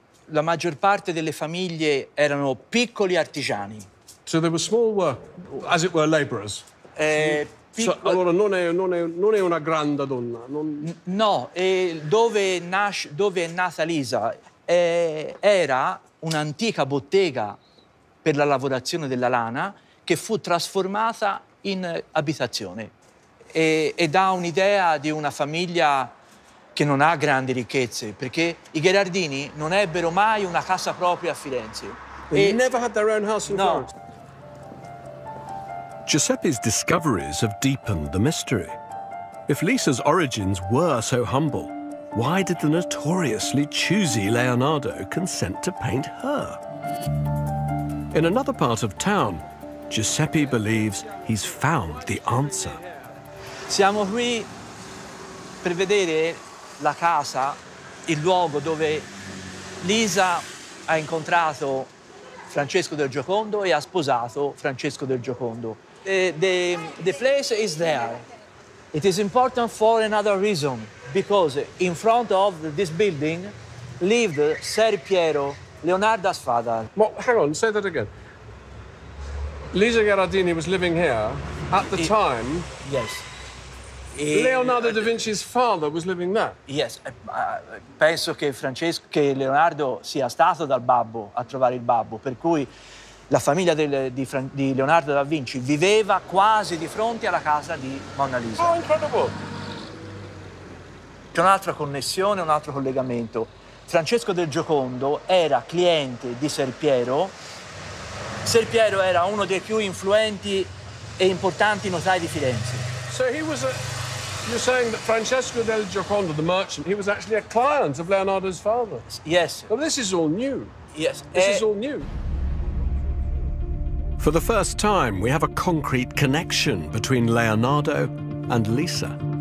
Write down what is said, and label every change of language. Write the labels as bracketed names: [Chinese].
[Italian] La maggior parte delle famiglie erano piccoli artigiani. [English] So they were small work, as it were, labourers. [Italian] Allora non è una grande donna. No, dove è nata Lisa era un'antica bottega per la lavorazione della lana che fu trasformata in abitazione e dà un'idea di una famiglia che non ha grandi ricchezze, perché i Gherardini non ebbero mai una casa propria a Firenze. [English] They never had their own house in Florence. Giuseppe's discoveries have deepened the mystery. If Lisa's origins were so humble, why did the notoriously choosy Leonardo consent to paint her? In another part of town, Giuseppe believes he's found the answer. [Italian] Siamo qui per vedere la casa, il luogo dove Lisa ha incontrato Francesco del Giocondo e ha sposato Francesco del Giocondo. [English] The place is there. It is important for another reason, because in front of this building lived Ser Piero, Leonardo's father. Well, hang on, say that again. Lisa Gherardini was living here at the time. Yes. Leonardo da Vinci's father was living there. Yes, [Italian] penso che Leonardo sia stato dal babbo a trovare il babbo, per cui la famiglia di Leonardo da Vinci viveva quasi di fronte alla casa di Mona Lisa. [English] Oh, incredible! [Italian] C'è un'altra connessione, un altro collegamento. Francesco del Giocondo era cliente di Ser Piero. Ser Piero era uno dei più influenti e importanti notai di Firenze. [English] So he was you're saying that Francesco del Giocondo, the merchant, he was actually a client of Leonardo's father? Yes. Well, this is all new. Yes. This is all new. For the first time, we have a concrete connection between Leonardo and Lisa.